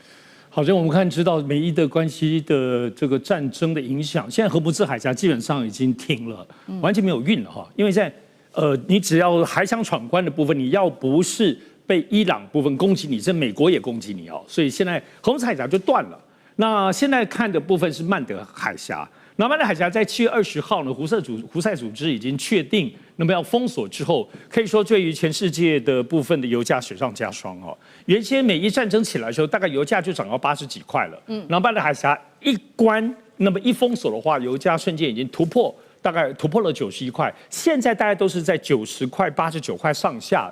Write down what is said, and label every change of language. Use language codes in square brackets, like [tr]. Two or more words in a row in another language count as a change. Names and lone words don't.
[zh] 好像我們知道美伊的關係的這個戰爭的影響，現在荷姆茲海峽基本上已經停了，完全沒有運了哈。因為在你只要海想闖關的部分，你要不是被伊朗部分攻擊你，这美國也攻擊你哦，所以現在荷姆茲海峽就斷了。那現在看的部分是曼德海峽。那曼德海峽在7 月20 號呢，胡塞組織已經確定，那麼要封鎖之後，可以說對於全世界的部分的油價雪上加霜哦。原先美伊戰爭起來的時候，大概油價就漲到80幾塊了，然後曼德海峽一關，那麼一封鎖的話，油價瞬間已經大概突破了91塊，現在大概都是在90塊、89塊上下。